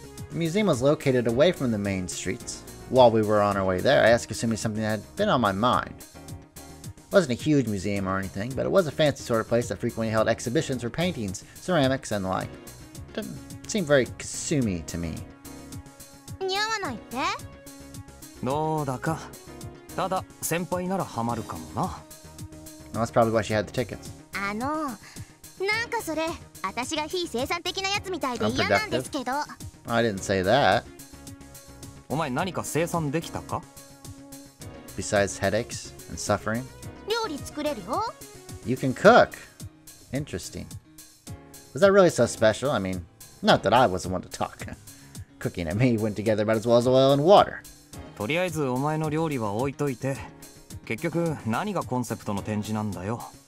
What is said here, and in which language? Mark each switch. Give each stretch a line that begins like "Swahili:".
English: The museum was located away from the main streets. While we were on our way there, I asked Kasumi something that had been on my mind. It wasn't a huge museum or anything, but it was a fancy sort of place that frequently held exhibitions for paintings, ceramics, and the like. Didn't seem very Kasumi to me.
Japanese: 似合わないって？どうだか。ただ先輩ならハマるかもな。
English: Well, that's probably why she had the tickets.
Japanese: なんかそれ、私が非生産的なやつみたいで嫌なんですけど。
English: I didn't say that.
Japanese: お前何か生産できたか？
English: Besides headaches and suffering?
Japanese: 料理作れるよ。
English: You can cook. Interesting. Was that really so special? I mean, not that I was the one to talk. Cooking and me went together about as well as oil and water.
Japanese: とりあえずお前の料理は置いといて、結局何がコンセプトの展示なんだよ。